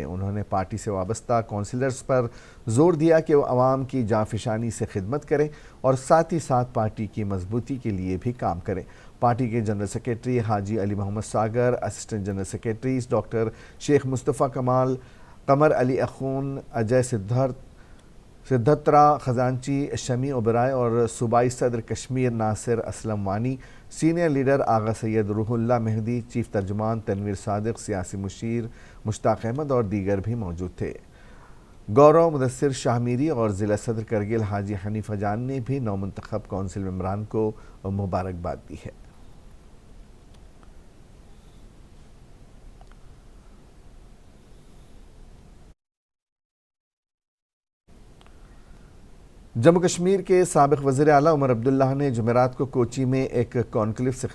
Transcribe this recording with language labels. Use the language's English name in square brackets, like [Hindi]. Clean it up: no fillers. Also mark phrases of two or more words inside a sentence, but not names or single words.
[Urdu] انہوں نے پارٹی سے وابستہ کونسلرز پر زور دیا کہ وہ عوام کی جانفشانی سے خدمت کریں اور ساتھ ہی ساتھ پارٹی کی مضبوطی کے لیے بھی کام کریں۔ پارٹی کے جنرل سیکریٹری حاجی علی محمد ساگر، اسسٹنٹ جنرل سیکریٹریز ڈاکٹر شیخ مصطفیٰ کمال، قمر علی اخون، اجے سدھترا خزانچی، شمی اوبرائے اور صوبائی صدر کشمیر ناصر اسلم وانی، سینئر لیڈر آغا سید روح اللہ مہدی، چیف ترجمان تنویر صادق، سیاسی مشیر مشتاق احمد اور دیگر بھی موجود تھے۔ گورو مدثر شاہ میری اور ضلع صدر کرگل حاجی حنیفہ جان نے بھی نومنتخب کونسل ممبران کو مبارکباد دی ہے۔ جموں کشمیر کے سابق وزیر اعلیٰ عمر عبداللہ نے جمعرات کو کوچی میں ایک کانکلیو سے